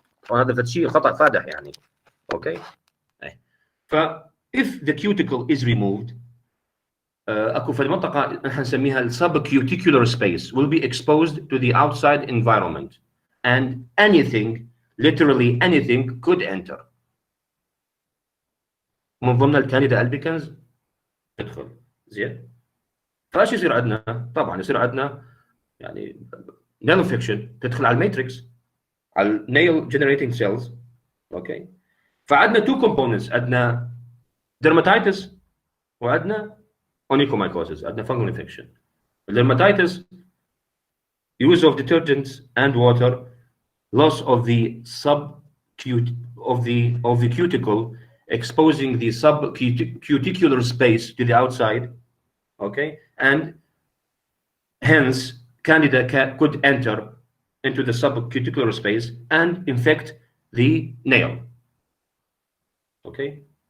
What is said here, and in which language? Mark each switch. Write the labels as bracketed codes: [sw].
[ar] وهذا فد شيء خطأ فادح يعني. اوكي. [en] ف if the cuticle is removed [ar] اكو في المنطقه نحن نسميها السبكيوتيكولار [en] space will be exposed to the outside environment and literally anything could enter. [ar] من ضمن الكانديدا albicans تدخل. زين. فايش يصير عندنا؟ طبعا يصير عندنا يعني nail infection تدخل على الماتريكس على [en] nail generating cells. [ar] اوكي. فعندنا 2 components. عندنا dermatitis وعندنا onychomycosis, عندنا fungal infection. [en] Dermatitis, use of detergents and water, loss of the cuticle, exposing the subcuticular space to the outside, okay, and hence candida could enter into the subcuticular space and infect the nail. Okay.